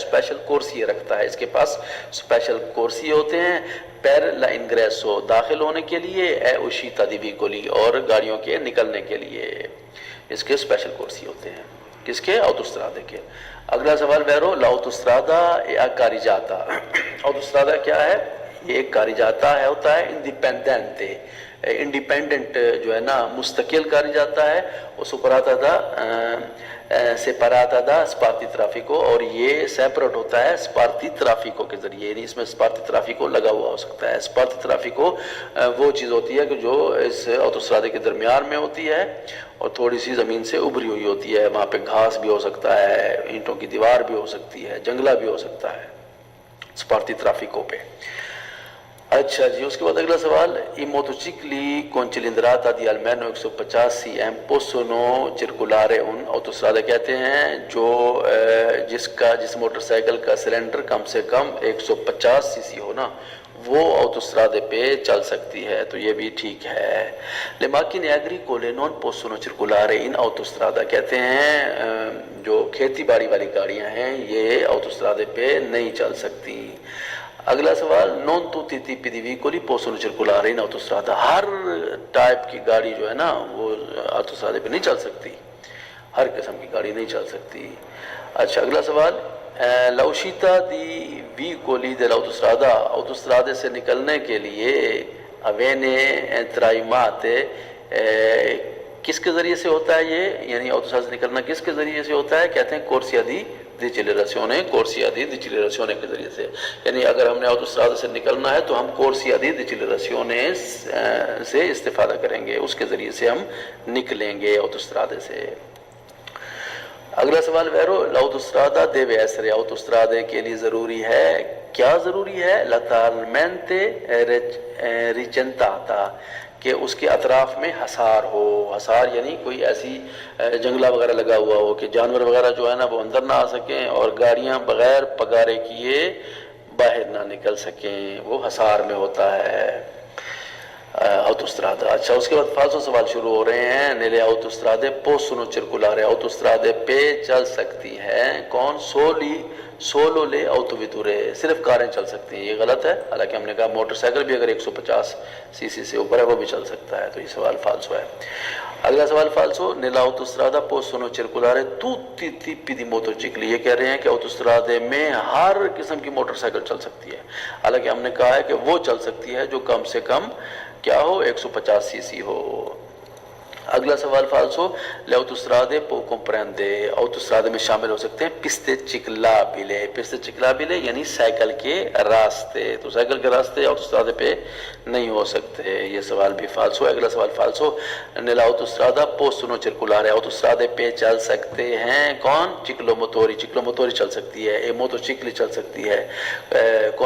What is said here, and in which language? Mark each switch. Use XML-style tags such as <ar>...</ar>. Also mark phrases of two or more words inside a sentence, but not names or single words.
<ur>اسپیشل کورسیے رکھتا ہے، اس کے پاس اسپیشل کورسیے ہوتے ہیں</ur> <it>per l'ingresso,</it> <ur>داخل ہونے کے لیے،</ur> <it>e uscita di veicoli,</it> <ur>اور گاڑیوں کے نکلنے کے لیے اس کے اسپیشل کورسی ہوتے ہیں، کس کے؟ اوتوسترادے کے۔ اگلا سوال</ur> <it>vero l'autostrada</it> <ur>یا کاریجاتا، اوتوسترادا کیا ہے؟ یہ ایک کاریجاتا ہے، ہوتا ہے انڈیپینڈنٹ، انڈیپینڈنٹ جو ہے نا مستقل کاری جاتا ہے،</ur> <it>è separata da separata da spartitraffico,</it> <ur>اور یہ سیپریٹ ہوتا ہے سپارتی ٹرافیکو کے ذریعے، یعنی اس میں سپارتی ٹرافیکو لگا ہوا ہو سکتا ہے۔ سپارتی ٹرافیکو وہ چیز ہوتی ہے کہ جو اس اوتوسترادے کے درمیان میں ہوتی ہے اور تھوڑی سی زمین سے ابھری ہوئی ہوتی ہے، وہاں پہ گھاس بھی ہو سکتا ہے، اینٹوں کی دیوار بھی ہو سکتی ہے، جنگلہ بھی ہو سکتا ہے سپارتی ٹرافیکو پہ۔ اچھا جی، اس کے بعد اگلا سوال</ur> <it>i motocicli con cilindrata di almeno 150 cm possono circolare un autostrada،</it> <ur>کہتے ہیں جو جس موٹر سائیکل کا سلنڈر کم سے کم 150 سی سی ہو نا، وہ اوتوسترادے پہ چل سکتی ہے، تو یہ بھی ٹھیک ہے۔</ur> <it>Le macchine agricole non possono circolare in autostrada،</it> <ur>کہتے ہیں جو کھیتی باڑی والی گاڑیاں ہیں یہ اوتوسترادے پہ نہیں چل سکتی۔ اگلا سوال</ur> <it>non tutti i tipi di veicoli possono circolare in autostrada،</it> <ur>ہر ٹائپ کی گاڑی جو ہے نا وہ اوتوسترادے پہ نہیں چل سکتی، ہر قسم کی گاڑی نہیں چل سکتی۔ اچھا اگلا سوال</ur> <it>l'uscita di veicoli dell'autostrada،</it> <ur>اوتوسترادے سے نکلنے کے لیے</ur> <it>avviene tramite</it> <ur>کس کے ذریعے سے ہوتا ہے یہ، یعنی اوتوسترادے سے نکلنا کس کے ذریعے سے ہوتا ہے؟ کہتے ہیں</ur> <it>corsia di decelerazione</it> <ur>کے ذریعے سے، یعنی اگر ہم نے اوتوسترادے سے نکلنا ہے تو ہم</ur> <it>corsia di decelerazione</it> <ur>سے استفادہ کریں گے، اس کے ذریعے سے ہم نکلیں گے اوتوسترادے سے۔ اگلا سوال</ur> <it>ویرو l'autostrada deve essere،</it> <ur>اوتوسترادے کے لیے ضروری ہے، کیا ضروری ہے؟</ur> <it>lateralmente recintata،</it> <ur>کہ اس کے اطراف میں حصار ہو، حصار یعنی کوئی ایسی جنگلہ وغیرہ لگا ہوا ہو کہ جانور وغیرہ جو ہے نا وہ اندر نہ آ سکیں اور گاڑیاں بغیر پگارے کیے باہر نہ نکل سکیں، وہ حصار میں ہوتا ہے۔ autostrada. اچھا اس کے بعد فالسو سوال شروع ہو رہے ہیں.</ur> <it>nelle autostrade possono circolare,</it> <ur>autostrade پہ چل سکتی ہیں کون؟</ur> <it>solo le autovetture,</it> <ur>صرف کاریں چل سکتی ہیں. یہ غلط ہے، حالانکہ ہم نے کہا موٹر سائیکل بھی اگر 150 سی سی سے اوپر ہے وہ بھی چل سکتا ہے، تو یہ سوال فالسو ہے. اگلا سوال فالسو.</ur> <it>nella autostrada possono circolare tutti i tipi di motocicli,</it> <ur>یہ کہہ رہے ہیں کہ autostrade میں ہر قسم کی موٹر سائیکل چل سکتی ہے، حالانکہ ہم نے کہا ہے کہ وہ چل سکتی ہے جو کم سے کم کیا ہو؟ 150 سی سی ہو. اگلا سوال فالسو.</ur> <it>le autostrade può comprende,</it> <ur>autostrade میں شامل ہو سکتے ہیں</ur> <it>piste ciclabili, piste ciclabili</it> <ur>یعنی سائیکل کے راستے، تو سائیکل کے راستے autostrade پہ نہیں ہو سکتے. یہ سوال بھی فالسو ہے. اگلا سوال فالسو.</ur> <it>nella autostrada possono circolare,</it> <ur>autostrade پہ چل سکتے ہیں کون؟</ur> <it>ciclomotori, ciclomotori</it> <ur>چل سکتی ہے.</ur> <it>e motocicli</it> <ur>چل سکتی ہے کون؟</ur>